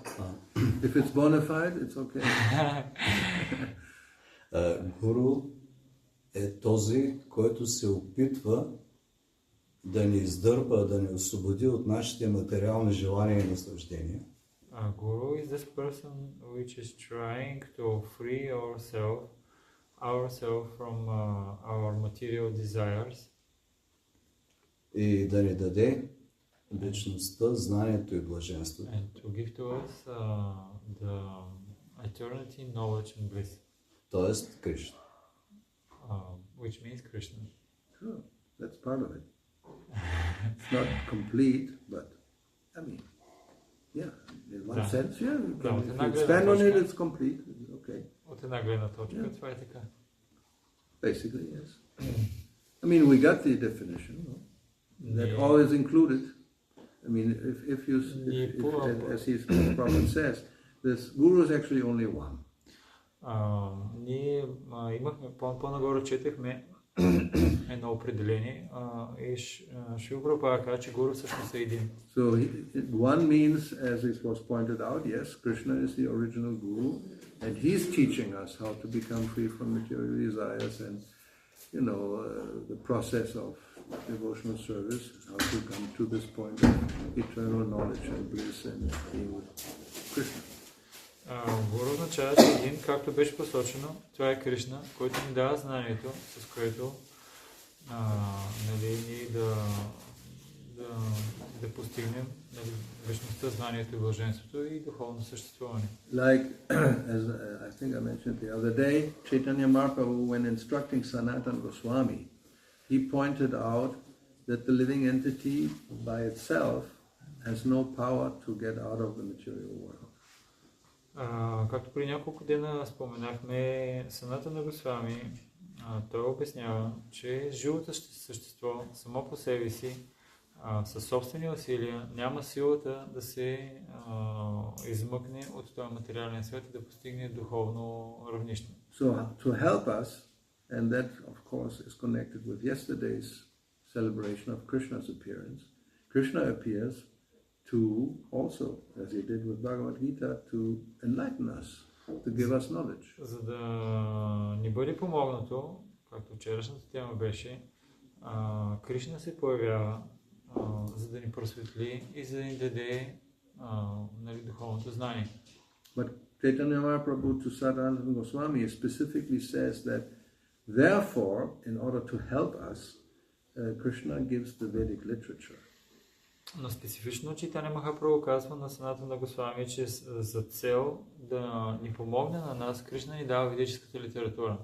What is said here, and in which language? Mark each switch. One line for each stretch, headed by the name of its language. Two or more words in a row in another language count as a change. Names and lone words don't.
English: If it's bona fide, it's okay.
Bulgarian: Гуру е този, който се опитва да ни издърпа, да ни освободи от нашите материални желания и наслаждения.
English: Guru is this person which is trying to free ourselves from our material desires.
Bulgarian: И да ни даде вечността, знанието и блаженството.
English: And to give to us the eternity, knowledge and bliss.
Bulgarian: Тоест Кришна.
English: Which means Krishna. Sure, that's part of it. It's not complete, but I mean, yeah, in one
Bulgarian: Да.
English: sense, yeah, you
Bulgarian: Да,
English: can,
Bulgarian: от
English: if
Bulgarian: една
English: you
Bulgarian: гледна
English: expand on it,
Bulgarian: точка.
English: it's complete. Okay,
Bulgarian: От една гледна точка,
English: Yeah.
Bulgarian: това е така.
English: basically, yes. I mean, we got the definition, no? That Yeah. all is included. I mean, if you, Yeah. as his prophet says, this guru is actually only one.
Bulgarian: Ние имахме, по-нагоре четахме едно определение и Шрила Прабхупада каза, че гуру всъщност е един.
English: So one means, as it was pointed out, yes, Krishna is the original guru, and he's teaching us how to become free from material desires and, the process of devotional service, how to come to this point of eternal knowledge and bliss and being with Krishna.
Bulgarian: Гуру означава, че един, както беше посочено, това е Кришна, който ни дава знанието, с което ние да постигнем вечността, знанието и блаженството и духовно съществуване.
English: Like, as I think I mentioned the other day, Chaitanya Mahaprabhu, when instructing Sanatana Goswami, he pointed out that the living entity by itself has no power to get out of the material world.
Bulgarian: Както при няколко дена споменахме, Санатана Госвами, той обяснява, че живото същество само по себе си, със собствени усилия, няма силата да се измъкне от този материален свят и да постигне духовно равнище.
English: So to help us, and that of course is connected with yesterday's celebration of Krishna's appearance, Krishna appears to also, as he did with Bhagavad Gita, to enlighten us, to give us knowledge.
Bulgarian: За да ни бъде помогнато, както вчерашната тема беше, Кришна се появява, за да ни просветли и за да ни даде духовното знание.
English: But Chaitanya Mahaprabhu to Sadananda Goswami specifically says that therefore, in order to help us, Krishna gives the Vedic literature.
Bulgarian: Но специфично Чайтаня Махапрабху казва на Санатана Госвами, че за цел да ни помогне на нас, Кришна ни дава ведическата литература.